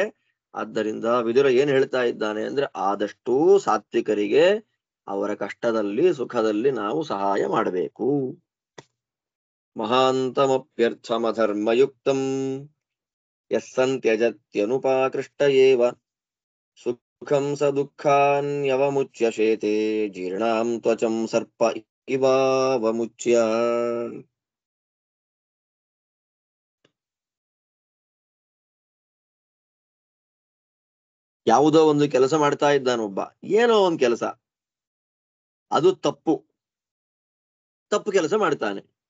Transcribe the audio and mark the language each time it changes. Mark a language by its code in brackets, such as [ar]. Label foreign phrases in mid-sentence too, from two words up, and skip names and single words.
[kn] ಆದ್ದರಿಂದ ವಿದುರ ಏನ್ ಹೇಳ್ತಾ ಇದ್ದಾನೆ ಅಂದ್ರೆ, ಆದಷ್ಟು ಸಾತ್ವಿಕರಿಗೆ ಅವರ ಕಷ್ಟದಲ್ಲಿ ಸುಖದಲ್ಲಿ ನಾವು ಸಹಾಯ ಮಾಡಬೇಕು. [sa] ಮಹಾಂತಮಪ್ಯರ್ಥಮಧರ್ಮಯುಕ್ತಂ ಯಸ್ಸಂತ್ಯಜತ್ಯನುಪಾಕೃಷ್ಟ ಏವ ಸುಖಂ ಸ ದುಃಖಾನ್ಯವಮುಚ್ಯ ಶೇತೆ ಜೀರ್ಣಾಂ ತ್ವಚಂ ಸರ್ಪ ಇವಾವಮುಚ್ಯ. [kn] ಯಾವುದೋ ಒಂದು ಕೆಲಸ ಮಾಡ್ತಾ ಇದ್ದಾನೊಬ್ಬ, ಏನೋ ಒಂದು ಕೆಲಸ, ಅದು ತಪ್ಪು ಕೆಲಸ ಮಾಡ್ತಾನೆ.